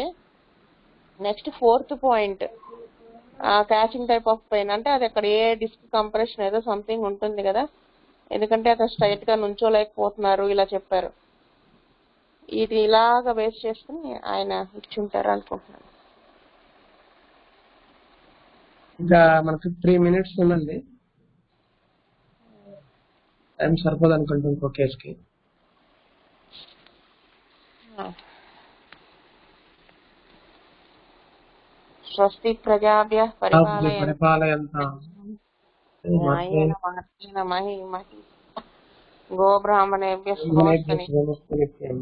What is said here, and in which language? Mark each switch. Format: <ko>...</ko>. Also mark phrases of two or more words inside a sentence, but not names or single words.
<en>next 4th point catching type of pain,</en> <te>అంటే అది అక్కడ ఏ</te> <en>disc compression</en> <te>ఏదో సంథింగ్ ఉంటుంది కదా, ఎందుకంటే అక్కడ స్ట్రైట్ గా నుంచోలేకపోతున్నారు ఇలా చెప్పారు. ఇది ఇలాగా బేస్ చేసుకుని ఆయన ఇచ్చుంటారు అనుకుంటున్నాను. ఇంకా మనకు 3 minutes ఉందండి, టైం సరిపోదు అనుకుంటాం ఇంకో కేసుకి.</te> <sa>స్వస్తి ప్రజాభ్యః పరిపాలయంతాం న్యాయేన మార్గేణ మహీమహీ గోబ్రాహ్మణేభ్యः శుభమస్తు.</sa>